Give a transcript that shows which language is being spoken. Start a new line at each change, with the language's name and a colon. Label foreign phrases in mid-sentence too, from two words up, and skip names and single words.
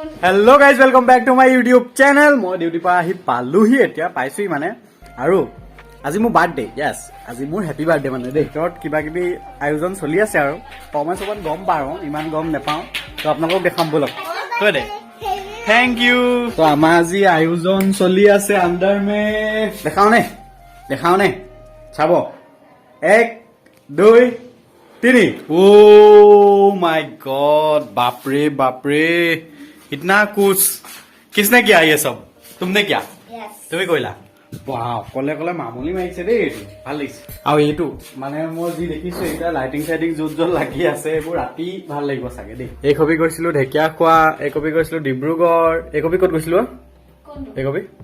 English: hello guys welcome back to my youtube channel
Assamese: মই ডিউটিৰ পৰা আহি পালোহি এতিয়া পাইছোহি মানে আৰু আজি মোৰ বাৰ্থডে য়েছ আজি মোৰ
English: happy birthday
Assamese: মানে দেই ভিতৰত কিবা কিবি আয়োজন চলি আছে আৰু অকণমান চকমান গম পাওঁ ইমান গম নাপাওঁ তো আপোনালোকক দেখাম বলক তই দে
English: thank you
Assamese: তো আমাৰ আজি আয়োজন চলি আছে আণ্ডাৰ মে দেখাও নে চাব 1 2 3
English: oh my god
Hindi: बाप रे इतना कुछ किसने किया ये सब तुमने किया
Assamese: তুমি কইলা বাহ কলে মামুলি মাৰিছে দেই এইটো ভাল লাগিছে আৰু এইটো মানে মই যি দেখিছো এটা লাইটিং চাইটিং য'ত লাগি আছে এইবোৰ ৰাতি ভাল লাগিব চাগে দেই এই কপি গৈছিলো ঢেকীয়াখোৱা এই কপি গৈছিলো ডিব্ৰুগড় এই কপি ক'ত গৈছিলো এই কপি